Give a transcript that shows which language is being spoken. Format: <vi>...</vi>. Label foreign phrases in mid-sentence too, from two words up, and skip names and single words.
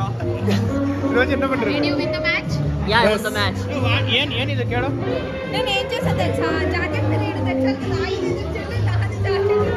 <en>Did you win the match? Yeah, I won the match.</en> <kn>ಏನಿದೆ ಕೇಳು.</kn> <te>నేను ఏం చేసా తెలుసా</te> <en>jacket rate</en> <te>తెచ్చాను కదా 5 జాకెట్.</te>